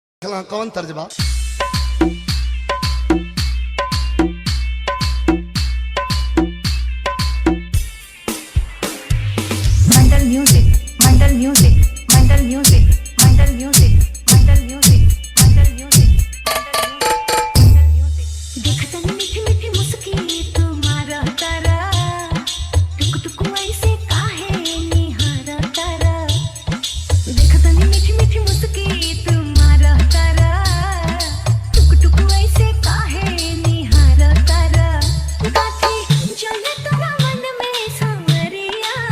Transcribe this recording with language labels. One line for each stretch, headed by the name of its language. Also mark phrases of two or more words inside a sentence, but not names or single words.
English: कला कौन तर्जबा Mental music, mental music, mental music, mental music, mental music, mental music, mental music.
Bhojpuri: देखता मीठी मीठी मुस्की तुम्हारा तारा टुक टुक ऐसे काहे निहारा तारा देखता मीठी मीठी मुस्की तुम्हारा तारा टुक टुक ऐसे काहे निहारा तारा काठी चले तोरा मन में सांवरिया